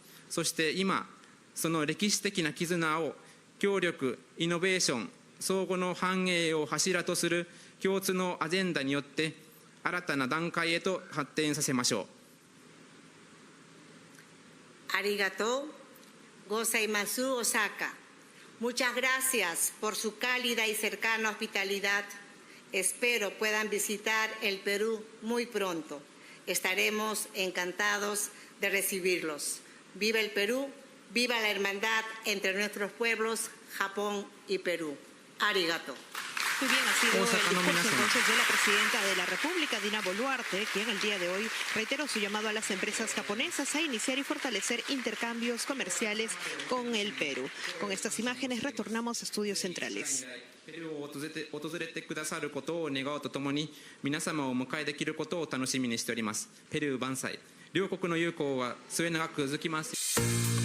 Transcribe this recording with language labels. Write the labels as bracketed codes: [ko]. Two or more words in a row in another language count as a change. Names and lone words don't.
[ja] そして今、その歴史的な絆を協力、イノベーション、相互の繁栄を柱とする共通のアジェンダによって新たな段階へと発展させましょう。ありがとうございます Osaka. [es] Muchas gracias por su cálida y cercana hospitalidad. Espero puedan visitar el Perú muy pronto. Estaremos encantados de recibirlos. Viva el Perú, viva la hermandad entre nuestros pueblos, Japón y Perú. Arigato. Muy bien, ha sido el discurso entonces de la presidenta de la República, Dina Boluarte, quien el día de hoy reiteró su llamado a las empresas japonesas a iniciar y fortalecer intercambios comerciales con el Perú. Con estas imágenes retornamos a Estudios Centrales. [ja] ペルーを訪れてくださることを願うとともに、皆様をお迎えできることを楽しみにしております。ペルー万歳。両国の友好は末永く続きます。